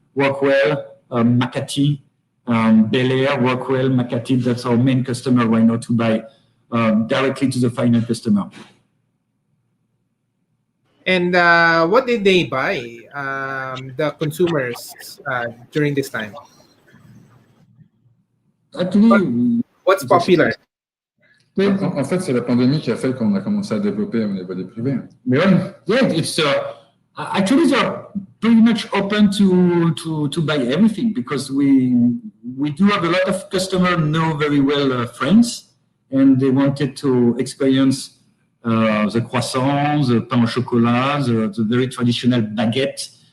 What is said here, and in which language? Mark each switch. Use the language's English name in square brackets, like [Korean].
[English] Rockwell, Makati, Bel Air, Rockwell, Makati. That's our main customer right now to buy directly to the final customer. And what did they buy, the consumers, during this time? Actually, What's popular? [French] En fait, c'est la pandémie qui a fait qu'on a commencé à développer au niveau des privés. [English] Yeah, it's actually they're pretty much open to buy everything because we do have a lot of customers know very well France, and they wanted to experience the croissants, the pain au chocolat, the very traditional baguette.